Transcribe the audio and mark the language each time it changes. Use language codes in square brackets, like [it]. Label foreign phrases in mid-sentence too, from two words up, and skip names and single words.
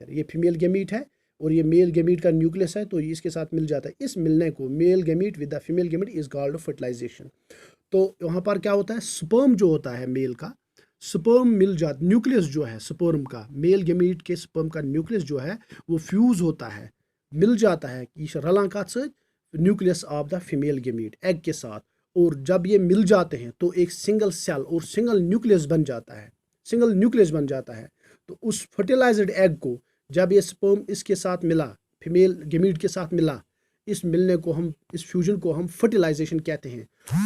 [hi] फिर ये [en] female gamete [hi] है और ये [en] male gamete [hi] का न्यूक्लियस है, तो इसके साथ मिल जाता है। इस मिलने को [en] male gamete with the female gamete is called fertilization. [hi] तो वहाँ पर क्या होता है? स्पर्म जो होता है मेल का, स्पर्म मिल जाता, न्यूक्लियस जो है स्पर्म का, [en] male gamete [hi] के स्पर्म का न्यूक्लियस जो है वो फ्यूज होता है, मिल जाता है कि [ks] रलान कत सत, [en] nucleus of the female gamete egg [hi] के साथ। और जब ये मिल जाते हैं तो एक [en] single cell [hi] और [en] single nucleus [hi] बन जाता है, [en] single nucleus [hi] बन जाता है। तो उस [en] fertilized egg [hi] को जब ये स्पर्म इसके साथ मिला, [en] female gamete [hi] के साथ मिला, इस मिलने को हम, इस फ्यूजन को हम फर्टिलाइजेशन कहते हैं।